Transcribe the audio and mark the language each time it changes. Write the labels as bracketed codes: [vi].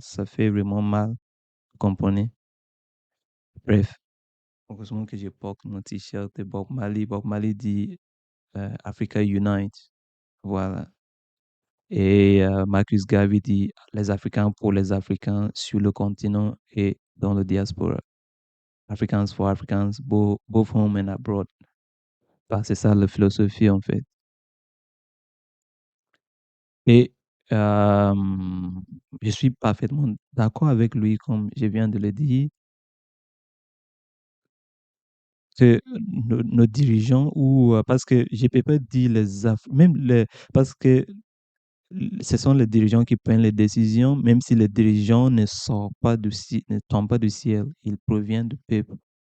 [fr] Ça fait vraiment mal, vous comprenez? Bref. Heureusement que je porte mon t-shirt de Bob Marley. Bob Marley dit Africa Unite. Voilà. Et Marcus Garvey dit les Africains pour les Africains sur le continent et dans le diaspora. [en] Africans for Africans, both home and abroad. [fr] Bah, c'est ça la philosophie en fait. Et euh, je suis parfaitement d'accord avec lui, comme je viens de le dire, que nos dirigeants ou parce que je peux pas dire même parce que ce sont les dirigeants qui prennent les décisions, même si les dirigeants ne tombent pas du ciel, ils proviennent du peuple.